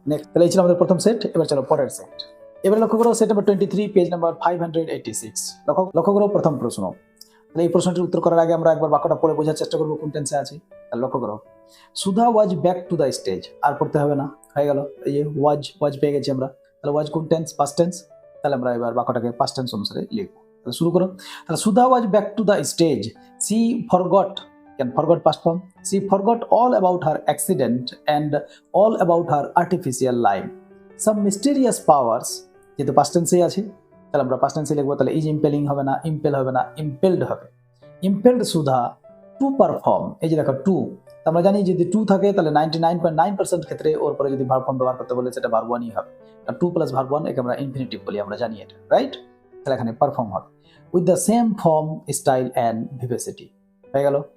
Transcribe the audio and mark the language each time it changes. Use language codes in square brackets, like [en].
[bn] Next, তাহলে এই ছিল আমাদের প্রথম সেট। এবার চলো পরের সেট। এবার লক্ষ্য করো সেট নাম্বার 23, পেজ নাম্বার 586। লক্ষ্য করো প্রথম প্রশ্ন। তাহলে এই প্রশ্নটির উত্তর করার আগে আমরা একবার বাক্যটা পড়ে বোঝার চেষ্টা করবো কোন টেন্সে আছে। তাহলে লক্ষ্য করো, [en] Sudha was back to the stage. [bn] আর পড়তে হবে না, হয়ে গেল। এই ওয়াজ পেয়ে গেছি আমরা। তাহলে ওয়াজ কোন টেন্স? Past tense. তাহলে আমরা এবার বাক্যটাকে পাস্ট টেন্স অনুসারে লিখবো। তাহলে শুরু করো। [en] তাহলে Sudha was back to the stage, she forgot, forgot past form, she forgot all about her accident and all about her artificial life. Some mysterious powers, [bn] যেহেতু past tense আছে তাহলে আমরা past tense লিখবো। তাহলে is impelling হবে না, impel হবে না, impelled হবে। [en] impelled সুধা to perform, [bn] এই যে দেখো টু, আমরা জানি যদি টু থাকে তাহলে 99.9% ক্ষেত্রে ওর পরে যদি ভার্ব ফর্ম ব্যবহার করতে বলে সেটা ভার্ব ওয়ানই হবে। টু প্লাস ভার্ব ওয়ান একে আমরা ইনফিনিটিভ বলি, আমরা জানি এটা, রাইট? তাহলে এখানে পারফর্ম হবে [en] With the same form, style and vivacity. [bn] হয়ে গেল।